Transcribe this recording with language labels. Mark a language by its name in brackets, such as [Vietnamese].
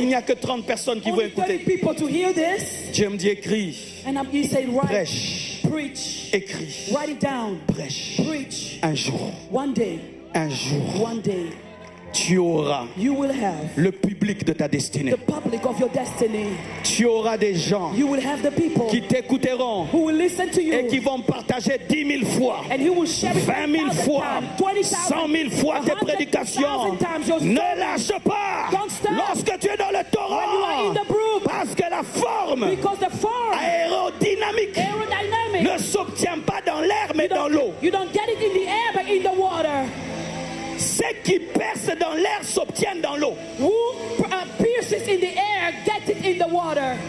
[French] il n'y a que 30 personnes qui vont [English] only 30 [French] écouter. [English] people to hear this. [French] Dieu me dit, écris, [English] And he said, write, [French] prêche, [English] preach, [French] écris, [English] write it down, [French] prêche. [English] preach. [French] Un jour, [English] One day, [French] un jour, tu auras [English] you will have [French] le public de ta destinée. [English] the public of your destiny. [French] Tu auras des gens [English] You will have the people [French] qui t'écouteront [English] who will listen to you [French] et qui vont partager 10 000 fois, [English] and he will share it [French] 20 000 [English] 10,000 [French] fois, [English] times, [French] 100 000 fois tes [English] 100,000 [French] prédications. [English] times your [French] Ne [English] story. [French] lâche pas [English] Don't stop. [French] lorsque tu es dans le [English] When you are [French] torrent, [English] in the brook, [French] parce que la forme [English] because the form, [French] aérodynamique [English] aerodynamic, [French] ne s'obtient pas dans l'air mais dans l'eau. [English] you don't get it in the air but in the water. [French] Ce qui perce dans l'air s'obtient dans l'eau. [English] Who pierces in the air gets it in the water.